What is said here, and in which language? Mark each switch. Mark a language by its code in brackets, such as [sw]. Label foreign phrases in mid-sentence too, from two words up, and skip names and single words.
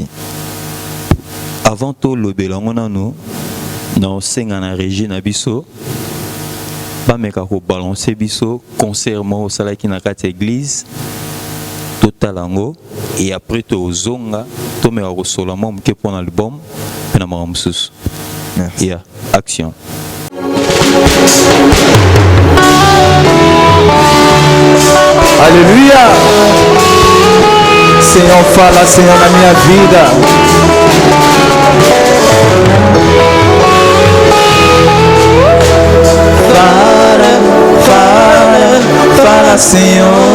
[ln] avant to lobela yango nanu na osenga na régie na biso bameka kobalanse biso concert moko osalaki na kati ya église totala yango [fr] et après [ln] tozonga tomeka kosola mwa moke mpo na album mpe na makambo mosusu ya action. [pt] Aleluia. Senhor, fala, Senhor, na minha vida. Fala, Senhor.